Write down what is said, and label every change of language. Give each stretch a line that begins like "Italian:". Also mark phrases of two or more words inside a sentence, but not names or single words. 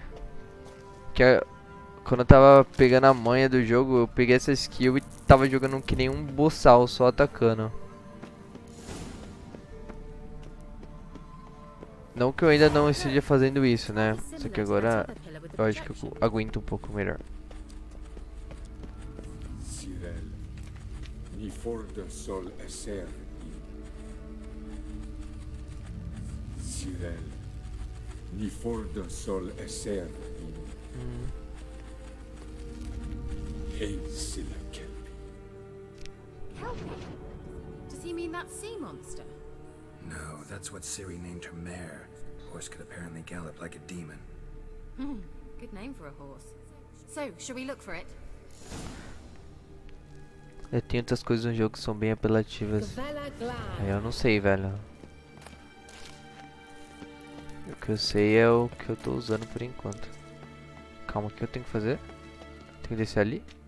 Portuguese: Quando eu tava pegando a manha do jogo, eu peguei essa skill e tava jogando que nem um boçal, só atacando. Não que eu ainda não esteja fazendo isso, né? Só que agora eu acho que eu aguento um pouco melhor. Ni for de sol esser Sirel, ni for de sol esser Hey, Silla Kelpie.
English: Kelpie? Does he mean that sea monster? No, that's what Ciri named her mare. Horse could apparently gallop like a demon. Good name for a horse. So, shall we look for it?
Portuguese: Tem outras coisas no jogo que são bem apelativas. Eu não sei, velho. O que eu sei é o que eu tô usando por enquanto. Calma, o que eu tenho que fazer? Tenho que descer ali?